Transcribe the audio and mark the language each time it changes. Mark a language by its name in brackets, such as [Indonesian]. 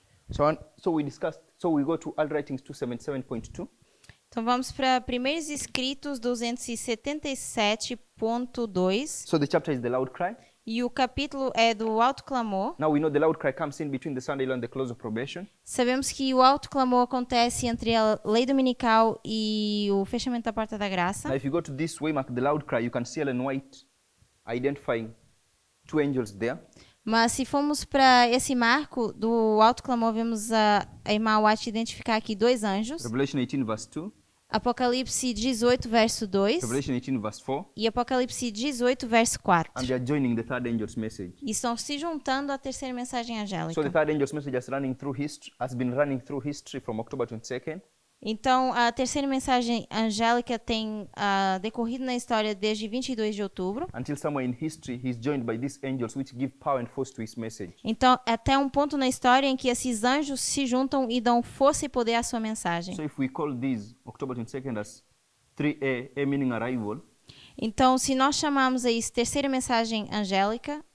[English] So we discussed, so we go to All Writings 277.2. [Portuguese] Então, vamos para Primeiros Escritos 277.2. [English] So the chapter is the loud cry. [Portuguese] E o capítulo é do alto clamor. [English] Now we know the loud cry comes in between the Sunday law and the close of probation. [Portuguese] Sabemos que o alto clamor acontece entre a lei dominical e o fechamento da porta da graça. [English] Now if you go to this waymark, the loud cry, you can see Ellen White identifying two angels there. [Portuguese] Mas se formos para esse marco do alto clamor, vemos a irmã White identificar aqui dois anjos. [English] Revelation 18 verse 2, [Portuguese] Apocalipse 18, verso 2 [English] Revelation 18 verse 4, [Portuguese] e Apocalipse 18, verso 4. [English] and they are joining the third angel's message. [Portuguese] E estão se juntando à terceira mensagem [English] So the [Portuguese] angélica. [English] third angel's message has been running through history from October 22nd. [Portuguese] Então, a terceira mensagem angélica tem decorrido na história desde 22 de outubro. [English] Until somewhere in history, he's joined by these angels which give power and force to his message. [Portuguese] Então, até um ponto na história em que esses anjos se juntam e dão força e poder à sua mensagem. [English] So if we call this October 22nd as 3A, A meaning arrival, [Portuguese] Então, se nós chamarmos a isso terceira mensagem angélica,